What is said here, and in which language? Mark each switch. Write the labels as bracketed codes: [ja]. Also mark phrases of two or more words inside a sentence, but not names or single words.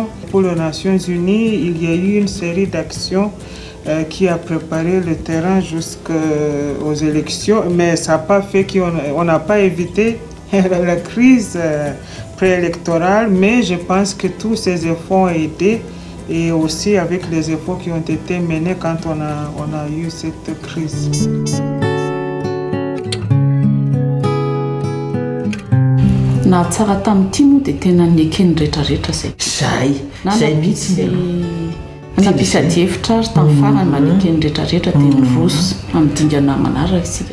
[fr] Pour les Nations Unies, il y a eu une série d'actions qui a préparé le terrain jusqu'aux élections, mais ça n'a pas fait qu'on n'a pas évité la crise préélectorale, mais je pense que tous ces efforts ont aidé, et aussi avec les efforts qui ont été menés quand on a eu cette crise. [mg] Na tsara tamin'ity moa dia tena nekeny rehetrarehetra zay mihitsy nampisady hevitra ary tamin'ny farany manekeny rehetrarehetra dia niroso amidingana manaraka isika.